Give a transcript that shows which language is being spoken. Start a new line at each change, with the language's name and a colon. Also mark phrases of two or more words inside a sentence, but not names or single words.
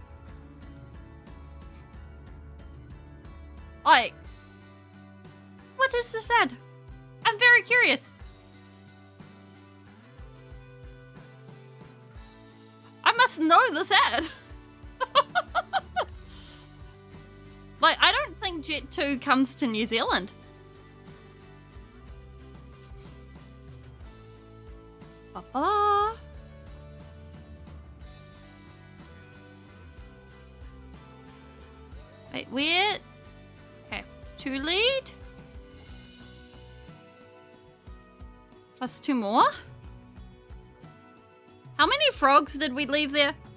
English: Like, what is this ad? I'm very curious. I must know this ad. Like, I don't think Jet 2 comes to New Zealand. Ba-ba. Wait, where? Okay, 2 lead. Plus 2 more. How many frogs did we leave there?